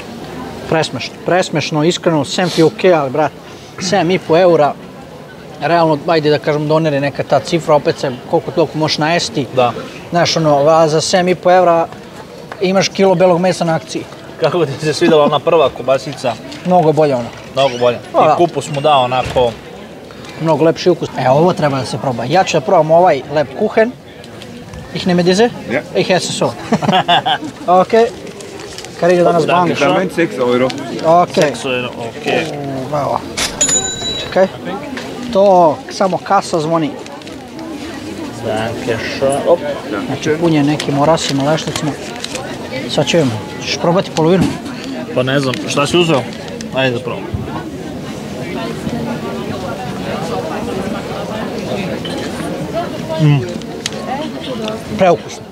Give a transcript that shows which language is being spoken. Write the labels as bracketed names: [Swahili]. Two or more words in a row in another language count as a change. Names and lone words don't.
[Serbian] Presmešno, presmešno, iskreno, sem ti okej, ali brat, 7,5 eura, realno, ajde da kažem, donere neka ta cifra, opet se koliko toliko možeš najesti. Da. Znaš, ono, za 7,5 eura imaš kilo belog mesa na akciji. Kako ti se svidela ona prva kobasica? Mnogo bolje ono. Mnogo bolje. I kupus mu dao onako... Mnogo lepši ukus. Evo, ovo treba da se proba. Ja ću da probam ovaj Lebkuchen. [German] Ich nehme diese? Ja. Ich esse so. Okay. Kriege danas Bank. Damit 6 Euro. Okay. [Serbian] 6 euro, okej. Bravo. Čekaj. To samo kasa zvoni. [German] Danke schön. Op. [Serbian] Znači punje nekim orasima, lešnicima. Sad ćemo. Ćeš probati polovinu? Pa ne znam, šta si uzeo? Ajde da probam. Preukusno.